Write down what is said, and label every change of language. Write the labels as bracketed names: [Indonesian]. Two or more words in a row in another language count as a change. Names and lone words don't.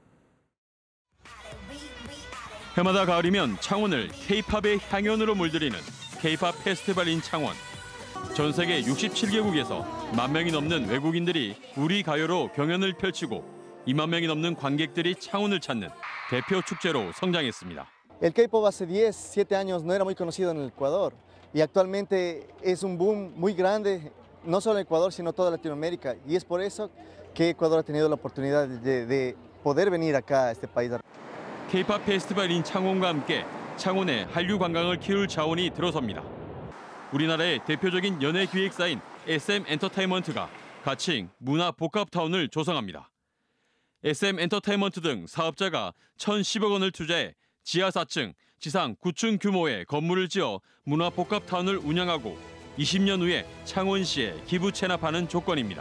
[Korean] 해마다 가을이면 창원을 K-팝의 향연으로 물들이는 K-팝 페스티벌 인 창원. 전 세계 67개국에서 1만 명이 넘는 외국인들이 우리 가요로 경연을 펼치고 2만 명이 넘는 관객들이 창원을 찾는 대표 축제로 성장했습니다. [Spanish] El K-pop hace 7 años no era muy conocido en el Ecuador y actualmente es un boom muy grande no solo en Ecuador sino toda Latinoamérica y es por eso que Ecuador ha tenido la oportunidad de poder venir acá a este país. [Korean] K-팝 페스티벌인 창원과 함께 창원의 한류 관광을 키울 자원이 들어섭니다. 우리나라의 대표적인 연예 기획사인 SM엔터테인먼트가 가칭 문화복합타운을 조성합니다. SM엔터테인먼트 등 사업자가 1,010억 원을 투자해 지하 4층, 지상 9층 규모의 건물을 지어 문화복합타운을 운영하고 20년 후에 창원시에 기부 체납하는 조건입니다.